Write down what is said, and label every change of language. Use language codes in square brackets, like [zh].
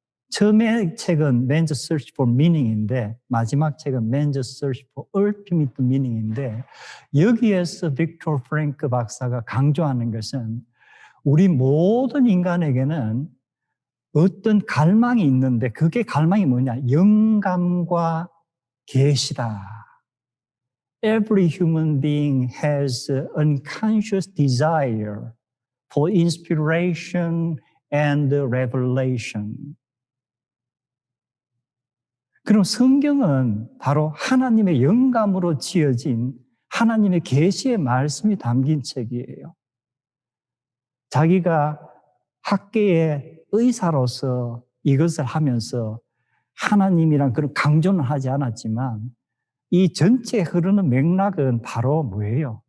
[ko] 처음에 책은 Man's Search for Meaning인데 마지막 책은 Man's Search for Ultimate Meaning인데 여기에서 빅터 프랭크 박사가 강조하는 것은 우리 모든 인간에게는 어떤 갈망이 있는데 그게 갈망이 뭐냐? 영감과 계시다. [en] Every human being has an unconscious desire for inspiration and revelation. [ko] 그럼 성경은 바로 하나님의 영감으로 지어진 하나님의 계시의 말씀이 담긴 책이에요. 자기가 학계의 의사로서 이것을 하면서 하나님이란 그런 강조는 하지 않았지만 이 전체 흐르는 맥락은 바로 뭐예요?